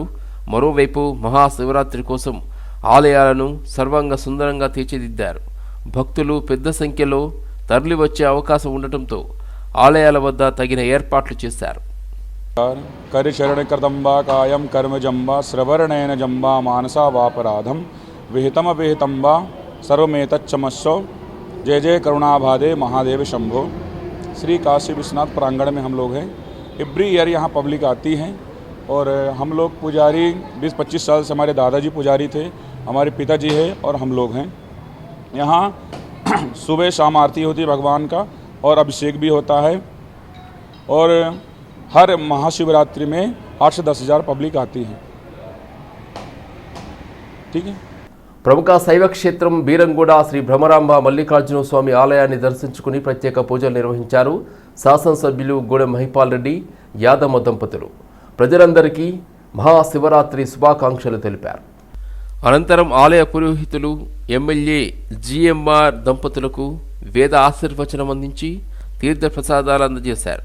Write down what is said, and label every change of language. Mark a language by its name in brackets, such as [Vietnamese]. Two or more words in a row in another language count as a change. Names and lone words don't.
[Telugu] మరోవైపు మహాశివరాత్రి కోసం ఆలయాలను సర్వంగ సుందరంగా తీర్చిదిద్దారు. భక్తులు పెద్ద సంఖ్యలో తరలివచ్చే అవకాశం ఉండటంతో ఆలయాల వద్ద తగిన ఏర్పాట్లు చేశారు. [Sanskrit] కరిచరణకృతంబా కాయం కర్మజంబా శ్రవరణేన జంబా మానసా వాపరాధం విహితమవిహితంబా सर्वमेतच्चमस्सो जय जय करुणाभादे महादेव शंभो। [Hindi] श्री काशी विश्वनाथ प्रांगण में हम लोग हैं। [English] every year [Hindi] यहाँ पब्लिक आती है और हम लोग पुजारी 20-25 साल से हमारे दादाजी पुजारी थे, हमारे पिताजी है और हम लोग हैं। यहाँ सुबह शाम आरती होती है भगवान का और अभिषेक भी होता है और हर महाशिवरात्रि में 8 से 10 हज़ार पब्लिक आती है। ठीक है। [Telugu] ప్రముఖ శైవ క్షేత్రం బీరంగూడ శ్రీ భ్రమరాంబ మల్లికార్జున స్వామి ఆలయాన్ని దర్శించుకుని ప్రత్యేక పూజలు నిర్వహించారు శాసనసభ్యులు గూడెం మహిపాల్ రెడ్డి, యాదమ్మ దంపతులు. ప్రజలందరికీ మహాశివరాత్రి శుభాకాంక్షలు తెలిపారు. అనంతరం ఆలయ పురోహితులు ఎమ్మెల్యే జిఎంఆర్ దంపతులకు వేద ఆశీర్వచనం అందించి తీర్థప్రసాదాలు అందజేశారు.